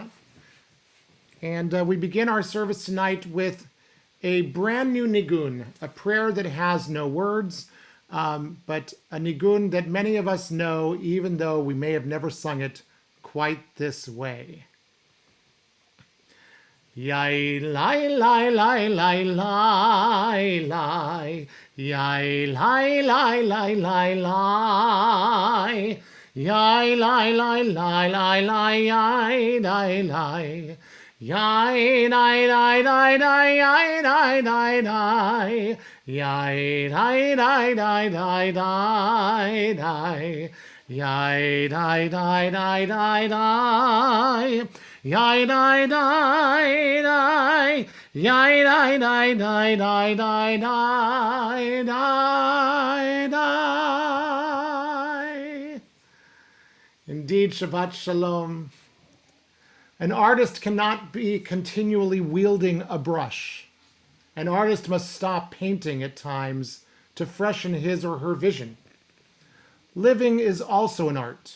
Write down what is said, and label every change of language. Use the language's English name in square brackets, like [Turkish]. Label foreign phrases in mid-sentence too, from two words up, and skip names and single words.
[English] And we begin our service tonight with a brand new nigun, a prayer that has no words, but a nigun that many of us know, even though we may have never sung it quite this way. Yai lai lai lai lai lai lai, yai lai lai lai lai lai, yai lai lai lai lai lai, yai lai lai, yai lai lai lai lai, yai lai lai lai, yai lai lai lai lai lai lai. Yai die die die die die, yai die die die, yai die die die die die die die die. Indeed, [Hebrew] Shabbat Shalom. [English] An artist cannot be continually wielding a brush. An artist must stop painting at times to freshen his or her vision. Living is also an art.